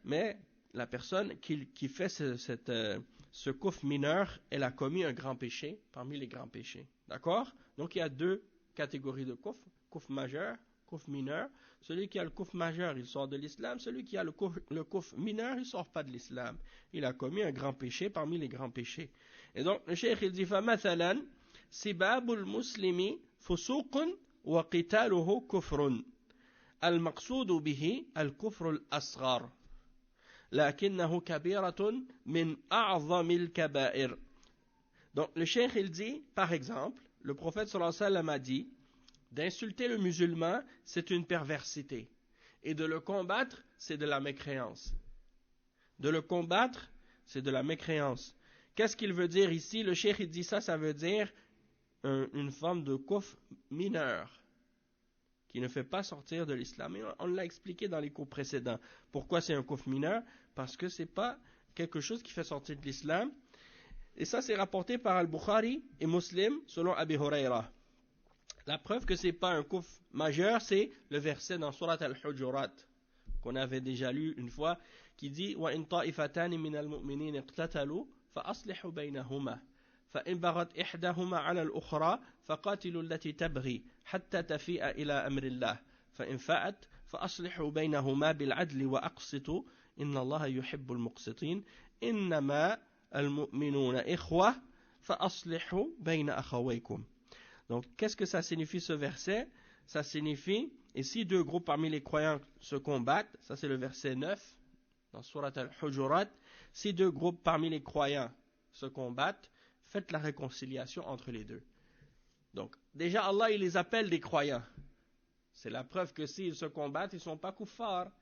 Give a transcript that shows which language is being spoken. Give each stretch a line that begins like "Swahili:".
French: Mais la personne qui fait ce kufr mineur, elle a commis un grand péché parmi les grands péchés. D'accord? Donc il y a 2 catégories de kufr, kufr majeur, kufr mineur. Celui qui a le kufr majeur, il sort de l'islam. Celui qui a le kufr mineur, il ne sort pas de l'islam. Il a commis un grand péché parmi les grands péchés. Et donc le cheikh il dit
Arabic: فَمَثَلًا سِبَابُ الْمُسْلِمِ فُسُوقٌ وَقِتَالُهُ كُفْرٌ الْمَقْصُودُ بِهِ الْكُفْرُ الْأَصْغَرُ لكنه كبيرة من أعظم الكبائر.
French: Donc le cheikh il dit, par exemple, le prophète sallallahu alayhi wa sallam a dit, d'insulter le musulman, c'est une perversité. Et de le combattre, c'est de la mécréance. De le combattre, c'est de la mécréance. Qu'est-ce qu'il veut dire ici? Le cheikh il dit ça veut dire une forme de kufr mineur, qui ne fait pas sortir de l'islam. Et on l'a expliqué dans les cours précédents. Pourquoi c'est un kufr mineur? Parce que c'est pas quelque chose qui fait sortir de l'islam. Et ça, c'est rapporté par Al-Bukhari et Muslim, selon Abi Huraira. La preuve que c'est pas un kufr majeur, c'est le verset dans Surat Al-Hujurat, qu'on avait déjà lu une fois, qui dit
Arabic: « وَإِن طَائِفَتَانِ مِنَ الْمُؤْمِنِينَ اقْتَتَلُوا فَأَصْلِحُوا بَيْنَهُمَا فإن بغت إحداهما على الأخرى فقاتلوا التي تبغي حتى تفيء إلى أمر الله فإن فاءت فأصلحوا بينهما بالعدل وأقسطوا إن الله يحب المقسطين إنما المؤمنون إخوة فأصلحوا بين أخويكم.
French: Donc, qu'est-ce que ça signifie ce verset? Ça signifie, et si 2 groupes parmi les croyants se combattent, ça c'est le verset 9 dans Surat Al-Hujurat, si 2 groupes parmi les croyants se combattent, faites la réconciliation entre les 2. Donc, déjà Allah il les appelle des croyants. C'est la preuve que s'ils se combattent, ils ne sont pas kuffars.